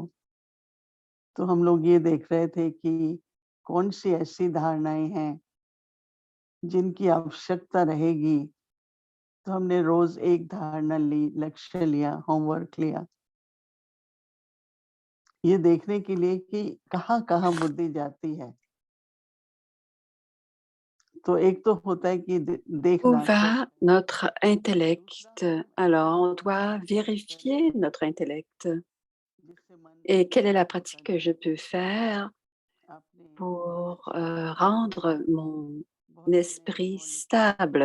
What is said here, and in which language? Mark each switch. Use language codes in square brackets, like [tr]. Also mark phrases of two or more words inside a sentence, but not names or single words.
[hi] तो हम लोग ये देख रहे थे कि कौन सी ऐसी धारणाएं हैं जिनकी आवश्यकता रहेगी। तो हमने रोज एक धारणा ली, लक्ष्य लिया, होमवर्क लिया, ये देखने के लिए कि कहाँ कहाँ बुद्धि जाती है। तो एक तो होता है कि [fr] Où [hi] देखना, [fr] va notre intellect? Alors, on doit vérifier notre intellect. Et quelle est la pratique que je peux faire pour rendre mon esprit stable?